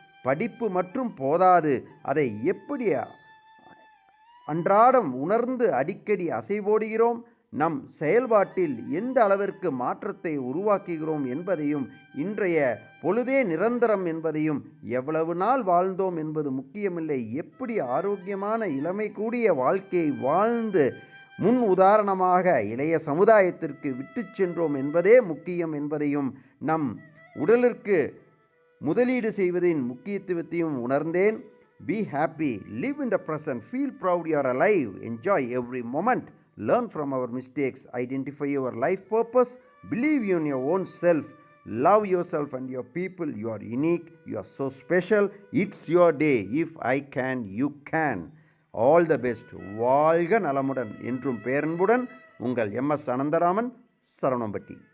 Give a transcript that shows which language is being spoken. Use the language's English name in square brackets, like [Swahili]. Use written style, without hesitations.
[Tamil] படிப்பு மற்றும் போதாது, அதை எப்படி அன்றாடம் உணர்ந்து அடிக்கடி அசைவோடுகிறோம், நம் செயல்பாட்டில் எந்த அளவிற்கு மாற்றத்தை உருவாக்குகிறோம் என்பதையும், இன்றைய பொழுதே நிரந்தரம் என்பதையும், எவ்வளவு நாள் வாழ்ந்தோம் என்பது முக்கியமில்லை, எப்படி ஆரோக்கியமான இளமை கூடிய வாழ்க்கையை வாழ்ந்து முன் உதாரணமாக இளைய சமுதாயத்திற்கு விட்டு சென்றோம் என்பதே முக்கியம் என்பதையும், நம் உடலிற்கு முதலீடு செய்வதின் முக்கியத்துவத்தையும் உணர்ந்தேன். [English] Be happy, live in the present, feel proud you are alive, enjoy every moment, learn from our mistakes, identify your life purpose, believe in your own self, love yourself and your people. You are unique, you are so special, it's your day. If I can, you can. All the best. [Tamil] வாழ்க நலமுடன். என்றும் பேரன்புடன் உங்கள் MS Anantharaman, Saravanampatti.